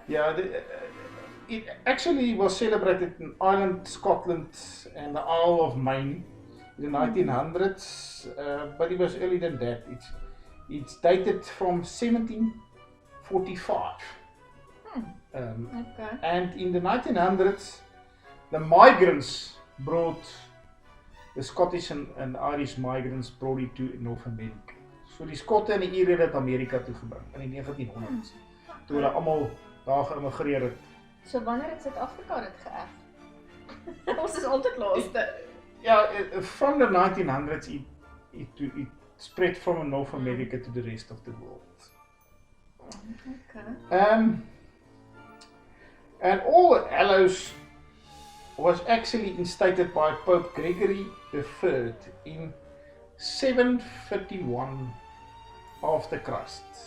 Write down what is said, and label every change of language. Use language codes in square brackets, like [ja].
[en] Yeah, it actually was celebrated in Ireland, Scotland and the Isle of Man in the 1900s, but it was earlier than that. It's dated from 1745. Okay. And in the 1900s, the migrants brought, the Scottish and Irish migrants brought it to North America. [af] So die Skotte en die Ire het dit Amerika toe gebring in die 1900s. Toe hulle almal daar geïmmigreer het. So wanneer het Suid-Afrika dit geërf? Ons is altyd laaste. [en] from the 1900s, it spread from North America to the rest of the world. Okay. And All Hallows was actually instated by Pope Gregory III in 751 after Christ.